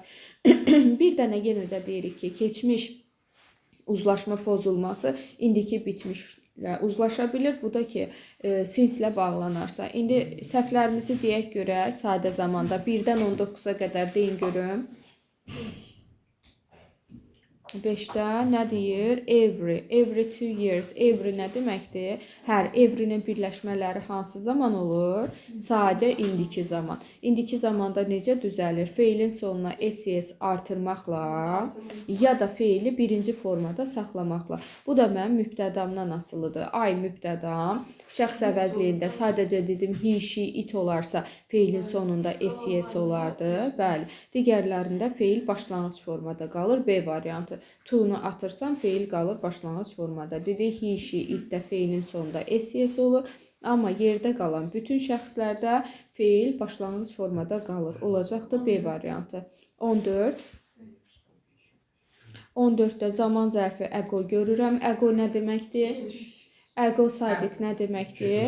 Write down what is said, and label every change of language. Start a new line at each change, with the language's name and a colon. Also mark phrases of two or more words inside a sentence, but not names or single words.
Azerbaijani: Bir dənə yenə də deyirik ki, keçmiş uzlaşma pozulması indiki bitmişlə uzlaşa bilir. Bu da ki, since-lə bağlanarsa. İndi səhvlərimizi deyək görək sadə zamanda. 1-dən 19-a qədər deyin görüm. 5-də nə deyir?
English: Every. Every 2 years.
Azerbaijani: Every nə deməkdir? Hər every-nin birləşmələri hansı zaman olur? Sadə indiki zaman. İndiki zamanda necə düzəlir? Feilin sonuna ses artırmaqla ya da feili birinci formada saxlamaqla. Bu da mənim mübtədamdan asılıdır. I mübtədam. Şəxs əvəzliyində sadəcə dedim
English: he, she, it
Azerbaijani: olarsa feilin sonunda ses olardı. Bəli. Digərlərində feil başlanğıc formada qalır. B variantı. To-nu atırsam feil qalır başlanğıc formada. Dedik
English: he, she,
Azerbaijani: it-də feilin sonunda ses olur. Amma yerdə qalan bütün şəxslərdə feil başlanğıc formada qalır. Olacaqdır B variantı. 14. 14-də zaman zərfi ego görürəm. Ego nə deməkdir? Ego sadiq nə deməkdir?